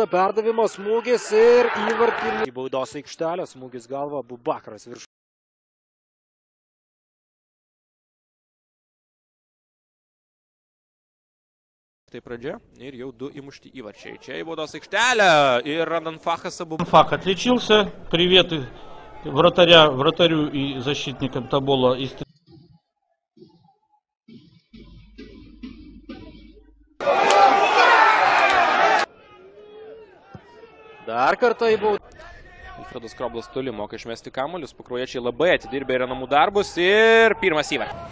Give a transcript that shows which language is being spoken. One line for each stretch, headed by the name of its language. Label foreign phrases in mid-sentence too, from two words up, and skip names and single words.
Lithuanian: Perdavimas, smūgis ir įvartį į baudos aikštelę. Smūgis galva, Abu Bakras virš. Tai pradžia ir jau 2 įmušti įvarčiai. Čia į baudos aikštelę ir Radonfachas Abu
Russian: Фах отличился. Привет вратарю и защитникам Тобола.
Lithuanian: Dar kartą į baudą. Alfredas Kroblas toli moka išmesti kamuolius. Pakruojiečiai labai atidirbė yra namų darbus ir pirmas įvartis.